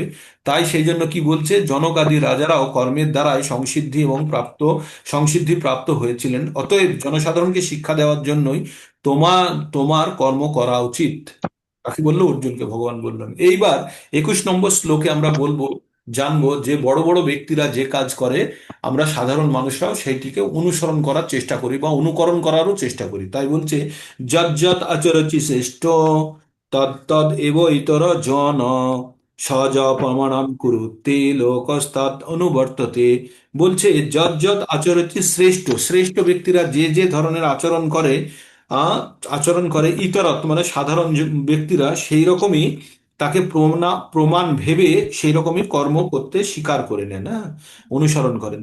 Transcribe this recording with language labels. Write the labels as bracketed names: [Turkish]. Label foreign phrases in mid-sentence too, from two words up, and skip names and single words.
[Bangla] তাই সেই জন্য কি বলছে, জনকাদি রাজারাও কর্মের দ্বারাই সংসিদ্ধি প্রাপ্ত হয়েছিলেন, অতএব জনসাধারণকে শিক্ষা দেওয়ার জন্যই তোমার তোমার কর্ম করা উচিত। কাকে বললো? অর্জুনকে ভগবান বললেন। এইবার 21 নম্বর শ্লোকে আমরা জানবো যে বড় বড় ব্যক্তিরা যে কাজ করে, আমরা সাধারণ মানুষরাও সেইটিকে অনুসরণ করার চেষ্টা করি বা অনুকরণ করারও চেষ্টা করি। তাই বলছে, [Sanskrit] यत् यत् आचरति श्रेष्ठ तद् तद् एव इतर जन सज प्रमाणम् कुरुते लोकस्तात् अनुवर्तते। [Bangla] বলছে [Sanskrit] यत् यत् आचरति श्रेष्ठ, [Bangla] শ্রেষ্ঠ ব্যক্তিরা যে যে ধরনের আচরণ করে, আহ আচরণ করে ইতরত মানে সাধারণ ব্যক্তিরা সেই রকমই তাকে প্রমাণ ভেবে সেই রকমই কর্ম করতে স্বীকার করে নেন, হ্যাঁ, অনুসরণ করেন।